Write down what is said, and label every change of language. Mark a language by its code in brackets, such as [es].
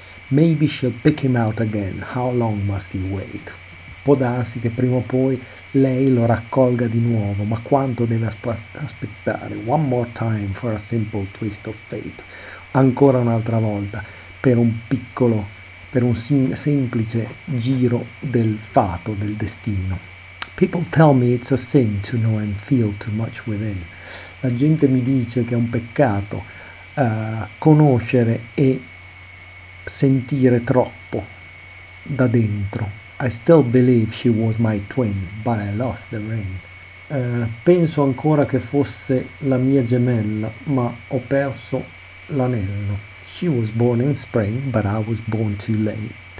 [en] Maybe she'll pick him out again. How long must he wait? [it] Può darsi che prima o poi lei lo raccolga di nuovo, ma quanto deve aspettare? [en] One more time for a simple twist of fate. [it] Ancora un'altra volta per un semplice giro del fato, del destino. [en] People tell me it's a sin to know and feel too much within. [it] La gente mi dice che è un peccato conoscere e sentire troppo da dentro. [en] I still believe she was my twin, but I lost the ring. [it] Penso ancora che fosse la mia gemella, ma ho perso l'anello. [en] She was born in spring, but I was born too late.